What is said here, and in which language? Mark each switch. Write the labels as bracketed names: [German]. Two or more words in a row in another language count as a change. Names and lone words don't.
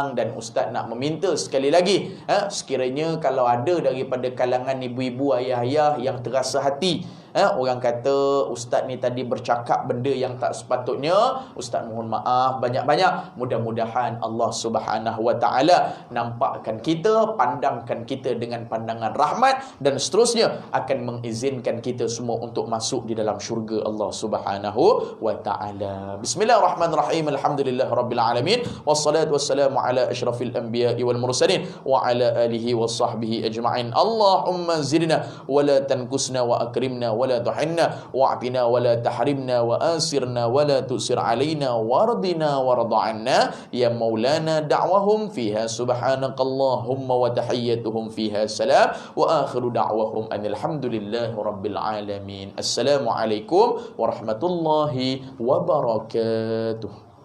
[Malay] Dan ustaz nak meminta sekali lagi, sekiranya kalau ada daripada kalangan ibu-ibu, ayah-ayah yang terasa hati, orang kata ustaz ni tadi bercakap benda yang tak sepatutnya, ustaz mohon maaf banyak-banyak. Mudah-mudahan Allah [Arabic] سبحانه وتعالى [Malay] nampakkan kita, pandangkan kita dengan pandangan rahmat, dan seterusnya akan mengizinkan kita semua untuk masuk di dalam syurga Allah [Arabic] سبحانه وتعالى. بسم الله الرحمن الرحيم الحمد لله رب العالمين والصلاة والسلام على أشرف الأنبياء والمرسلين وعلى آله وصحبه أجمعين. اللهم زدنا ولا تنقصنا وأكرمنا ولا تهنا وأعطنا ولا تحرمنا وآثرنا ولا تؤثر علينا وارضنا وارض عنا يا مولانا. دعواهم فيها سبحانك اللهم وتحيتهم فيها سلام وآخر دعواهم أن الحمد لله رب العالمين. السلام عليكم ورحمة الله وبركاته.